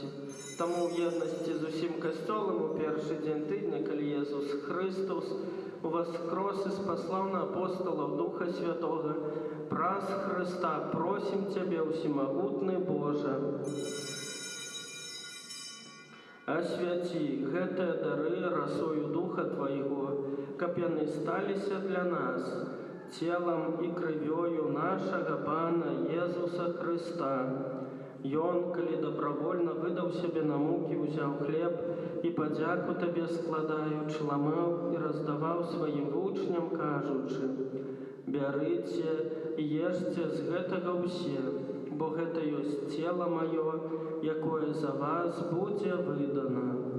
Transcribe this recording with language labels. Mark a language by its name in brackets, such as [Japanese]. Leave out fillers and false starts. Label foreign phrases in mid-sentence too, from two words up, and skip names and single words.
[Belarusian] Таму ў єднасці з усім касцёлам у першы дзень тыдня, калі Езус Христос уваскрос і спаслаў на апостолаў Духа Святога, праз Христа просім Цябе, усемагутны Божа, асвяці гэтыя дары расою Духа Твайго, каб яны сталіся для нас [Russian] целом и кровью нашего [Belarusian] Пана Иисуса Христа. Ён, калі добровольно выдаў себе на муки, узяў хлеб и подяку Табе складаючы, ламаў и раздаваў сваім вучням, кажучы: «Бярыце и ешце з гэтага ўсе, бо гэта ёсць цела маё, якое за вас будзе выдано».